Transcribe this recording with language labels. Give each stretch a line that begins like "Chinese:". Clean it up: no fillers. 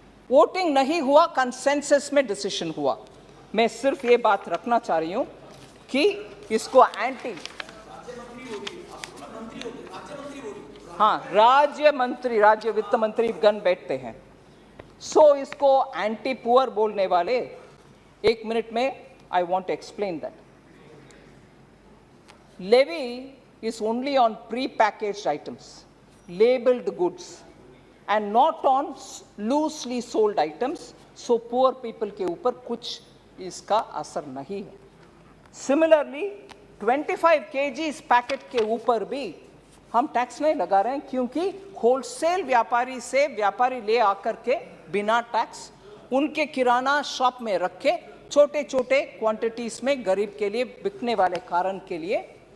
Hindi: Voting नहीं हुआ, consensus में डिसीजन हुआ. मैं सिर्फ ये बात रखना चाह रही हूं कि इसको एंटी, हाँ, राज्य वित्त मंत्री गण बैठते हैं. सो इसको एंटी पुअर बोलने वाले, 1 मिनट में
English: I want to explain that. Levy is only on pre-packaged items, labeled goods, and not on loosely sold items. So poor people
Hindi: के ऊपर कुछ इसका असर नहीं है. Similarly, 25 kg पैकेट के ऊपर भी हम टैक्स नहीं लगा रहे हैं, क्योंकि होलसेल व्यापारी से व्यापारी ले आकर के बिना टैक्स उनके किराना शॉप में रख के छोटे छोटे क्वांटिटीज में गरीब के लिए बिकने वाले कारण के लिए